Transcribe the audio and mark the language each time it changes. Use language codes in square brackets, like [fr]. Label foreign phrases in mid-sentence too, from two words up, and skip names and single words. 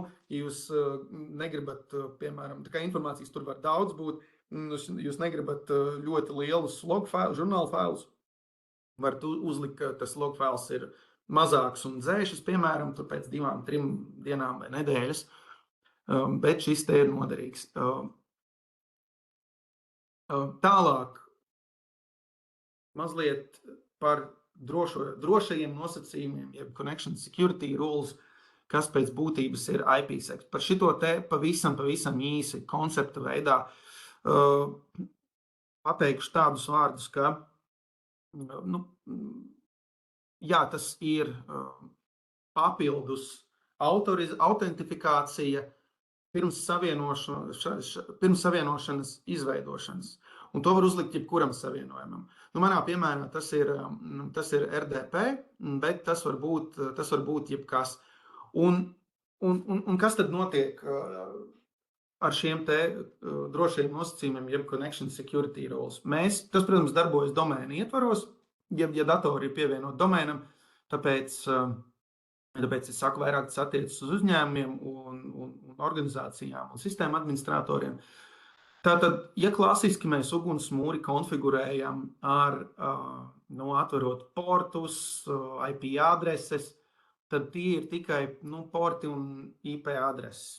[lv] Ja jūs negribat, piemēram, tā kā informācijas tur var daudz būt, jūs negribat ļoti lielus žurnālu failus, varat uzlikt, ka tas log fails ir mazāks un dzēšas, piemēram, tur pēc 2-3 dienām vai nedēļas, bet šis te ir noderīgs. Tālāk mazliet par drošajiem nosacījumiem, jeb [en] connection security rules, [lv] kas pēc būtības ir IPsec. Par šito te pavisam īsi koncepta veidā pateikšu tādus vārdus, ka jā, tas ir papildus autentifikācija pirms savienošanas izveidošanas. Un to var uzlikt jebkuram savienojumam. Manā piemērā tas ir RDP, bet tas var būt jebkas. Un kas tad notiek ar šiem te drošajiem nosacījumiem, jeb [en] connection security rules? [lv] Tas, protams, darbojas domēna ietvaros, ja datori ir pievienot domēnam, tāpēc es saku, vairāk tas attiecas uz uzņēmumiem un organizācijām un sistēmu administratoriem. Tātad, ja klasiski mēs ugunsmūri konfigurējam ar atverot portus, IP adreses, tad tie ir tikai porti un IP adreses.